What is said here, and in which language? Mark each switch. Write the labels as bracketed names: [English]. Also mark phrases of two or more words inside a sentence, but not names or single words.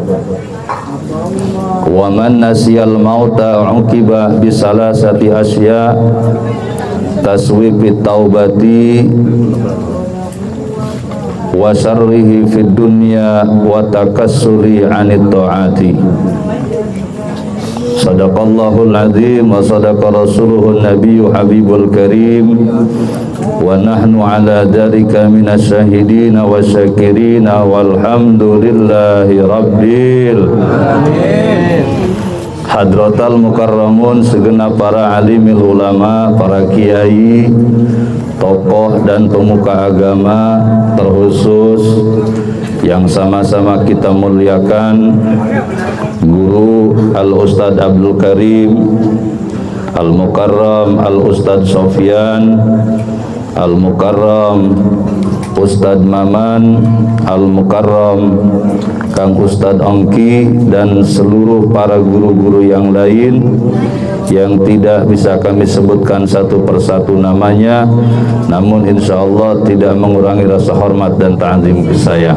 [Arabic] ومن نسي الموت عوقب بثلاثة أشياء، تسويف التوبة وشره في الدنيا وتكاسل عن الطاعة. صدق الله العظيم وصدق رسوله النبي الحبيب الكريم ونحن على ذلك من الشاهدين والشاكرين والحمد لله رب العالمين. حضرات المكرمون, [Indonesian] segenap para [Arabic] عالم العلماء, [Indonesian] para kiai, tokoh dan pemuka agama, terkhusus yang sama-sama kita muliakan Guru Al-Ustadz Abdul Karim, Al-Mukarram Al-Ustadz Sofyan, Al-Mukarram Ustadz Maman, Al-Mukarram Kang Ustadz Ongki, dan seluruh para guru-guru yang lain yang tidak bisa kami sebutkan satu persatu namanya, namun [Arabic] إن شاء الله [Indonesian] tidak mengurangi rasa hormat dan ta'zim ke saya.